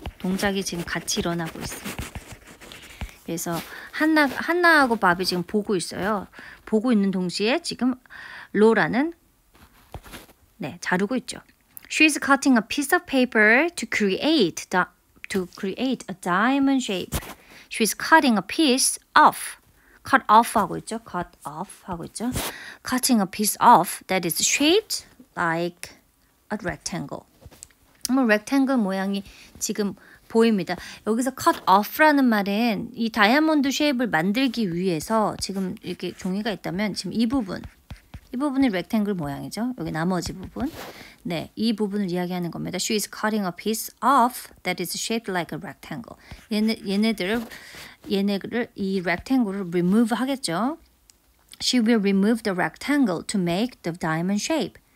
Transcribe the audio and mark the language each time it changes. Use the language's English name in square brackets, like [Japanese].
[Korean] 동작이 지금 같이 일어나고 있습니다. 그래서 한나하고 밥이 지금 보고 있어요. 보고 있는 동시에 지금 로라는 자르고 있죠. [English] She's cutting a piece of paper to create a diamond shape. She's cutting a piece off. [Korean] cut off 하고 있죠. cut off 하고 있죠. [English] Cutting a piece off that is shaped like a rectangle. [Korean] rectangle 모양이 지금 보입니다. 여기서 cut off라는 말은 이 다이아몬드 쉐입을 만들기 위해서 지금 이렇게 종이가 있다면 지금 이 부분이 rectangle 모양이죠. 여기 나머지 부분. 네, 이 부분을 이야기하는 겁니다. [English] She is cutting a piece off that is shaped like a rectangle. [Korean] 얘네를 이 rectangle를 remove 하겠죠. [English] She will remove the rectangle to make the diamond shape.